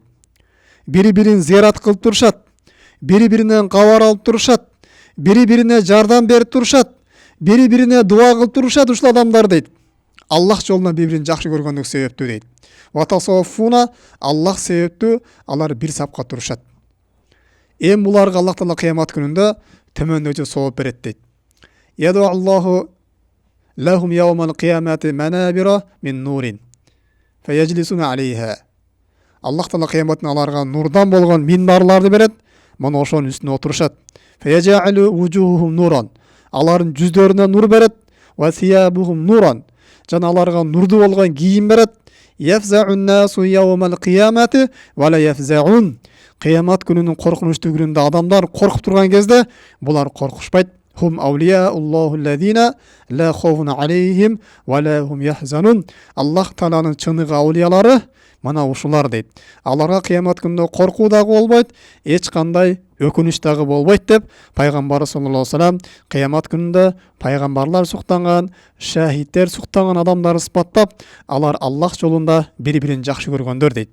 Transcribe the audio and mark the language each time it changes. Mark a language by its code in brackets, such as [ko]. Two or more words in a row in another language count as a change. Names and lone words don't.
[ky] Бири-бирин зыярат кылып турушат, бири-биринен кабар алып турушат, бири-бирине жардам берип турушат, бири-бирине дуа кылып турушат ушул адамдар дейт. Аллах жолуна бири-бирин жакшы көргөндүк себептүү дейт. Ватасафуна, Аллах себептүү алар бир сапка турушат. Эми буларга Аллах Таала кыямат күнүндө төмөндөгү сооп берет дейт. [ar] يضع الله لهم يوم القيامة منابر من نور فيجلسون عليها. [ky] Аллах Таала кыяматтын аларга нурдан болгон минбарларды берет. Мына ошонун үстүнө отурушат. [ar] فيجعل وجوههم نورا. [ky] Алардын жүздөрүнө нур берет. [ar] وثيابهم نورا. [ky] Жана аларга нурду болгон кийим берет. [ar] يفزع الناس يوم القيامة ولا يفزعون. [ky] Кыямат күнүнүн коркунучтуулугунда адамдар коркуп турган кезде булар коркушпайт. [ar] هم أولياء الله الذين لا خوف عليهم ولا هم يحزنون. [ky] Аллах Тааланын чыныгы аулиялары мына ушулар дейт. Аларга кыямат күнүндө коркуу дагы болбойт, эч кандай өкүнүч дагы болбойт деп пайгамбар [ar] صلى الله عليه وسلم [ky] кыямат күнүндө пайгамбарлар суктанган, шахидтер суктанган адамдарды сыпаттап, алар Аллах жолунда бири-бирин жакшы көргөндөр дейт.